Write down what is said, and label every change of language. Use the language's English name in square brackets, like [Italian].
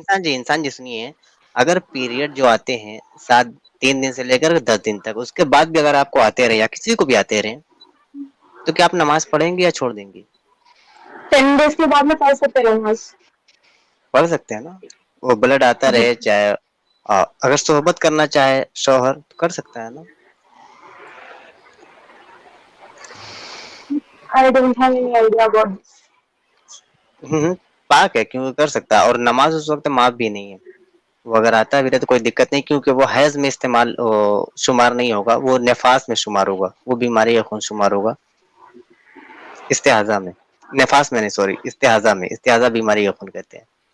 [Hindi] इंसान जी सुनिए, अगर पीरियड जो आते हैं 3 दिन से लेकर 10 दिन तक, उसके बाद भी अगर आपको आते रहे या किसी को भी आते रहे, तो क्या आप नमाज पढ़ेंगे या छोड़ देंगे? 10 डेज के बाद में पढ़ सकते हैं नमाज। पढ़ सकते हैं ना? वो ब्लड आता रहे, चाहे अगर सोहबत करना चाहे शौहर तो कर सकता है ना? [English] I don't have any idea about this. [Hindi] पाक है, क्यों कर सकता है। और नमाज उस वक्त माफ भी नहीं है। वो अगर आता भी रहे तो कोई दिक्कत नहीं, क्योंकि वो हैज में इस्तेमाल शुमार नहीं होगा, वो नफास में शुमार होगा, वो बीमारी का खून शुमार होगा। इस्तेहाजा में, नफास में नहीं, सॉरी, इस्तेहाजा में। इस्तेहाजा बीमारी का खून कहते हैं।